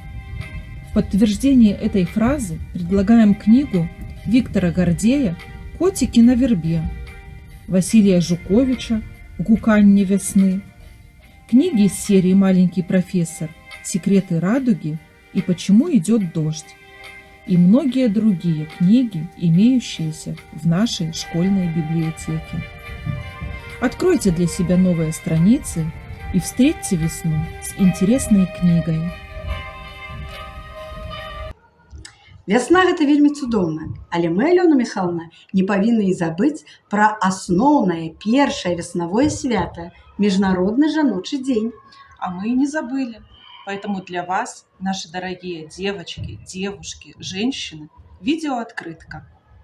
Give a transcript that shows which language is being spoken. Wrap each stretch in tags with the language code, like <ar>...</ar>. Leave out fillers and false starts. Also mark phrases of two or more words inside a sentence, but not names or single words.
<ru>В подтверждение этой фразы предлагаем книгу Виктора Гордея «Котики на вербе», Василия Жуковича «Гуканье весны», книги из серии «Маленький профессор», «Секреты радуги» и «Почему идет дождь» и многие другие книги, имеющиеся в нашей школьной библиотеке. Откройте для себя новые страницы и встретьте весну с интересной книгой.</ru> <be>Вясна гэта вельмі цудоўна, але мы, Алёна Михайловна, не павінны і забыць пра асноўнае першае веснавое свята –</be> <ru>Международный жаночий день. А мы и не забыли. Поэтому для вас, наши дорогие девочки, девушки, женщины, видеооткрытка.</ru>